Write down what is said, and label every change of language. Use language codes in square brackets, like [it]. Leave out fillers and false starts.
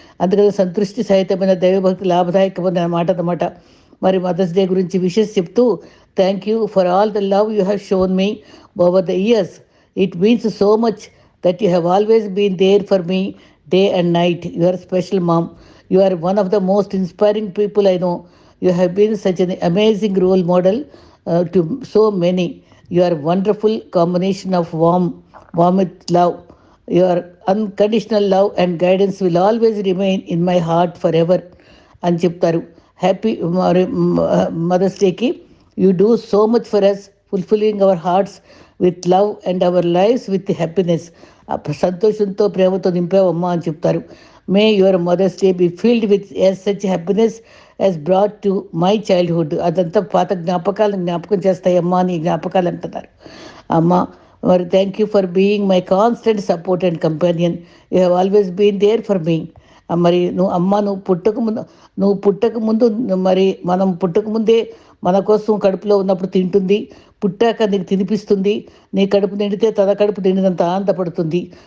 [te] అందుకని సంతృష్టి సహితమైన దైవభక్తి లాభదాయకమైన మాట అన్నమాట. మరి మదర్స్ డే గురించి విషెస్ చెప్తూ, [en] Thank you for all the love you have shown me over the years. It means so much that you have always been there for me day and night. You are special mom. You are one of the most inspiring people I know. You have been such an amazing role model to so many. You are a wonderful combination of warmth, love. Your unconditional love and guidance will always remain in my heart forever [te] అని చెప్తారు. Happy mother's డేకి [en] You do so much for us, fulfilling our hearts with love and our lives with happiness. [te] సంతోషంతో ప్రేమతో నింపావమ్మా అని చెప్తారు. [en] May your Mother's Day be filled with as such happiness as brought to my childhood. [te] అదంతా పాత జ్ఞాపకాలను జ్ఞాపకం చేస్తాయమ్మా అని జ్ఞాపకాలు అంటున్నారు. అమ్మ మరి [en] Thank you for being my constant support and companion. You have always been there for me. [te] మరి నువ్వు అమ్మ, నువ్వు పుట్టక ముందు మరి మనం పుట్టక ముందే మన కోసం కడుపులో ఉన్నప్పుడు తింటుంది, పుట్టాక నీకు తినిపిస్తుంది, నీ కడుపు నిండితే తన కడుపు నిండినంత ఆనందపడుతుంది.